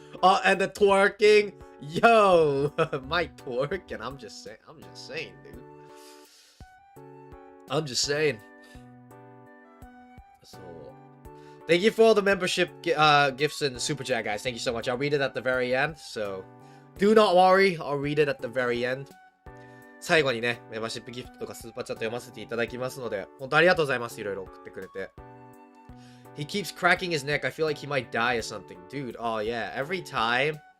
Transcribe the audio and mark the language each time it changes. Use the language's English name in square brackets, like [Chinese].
[English] Oh, and the twerking, yo, my twerk, and I'm just saying, dude. I'm just saying. So, thank you for all the membership gifts and super chat, guys. Thank you so much. I'll read it at the very end, so do not worry. I'll read it at the very end. [Japanese] 最後にね、メンバーシップギフトとかスーパーチャット読ませていただきますので、本当ありがとうございます。いろいろ送ってくれて。 [English] He keeps cracking his neck. I feel like he might die or something. Dude, oh yeah, every time.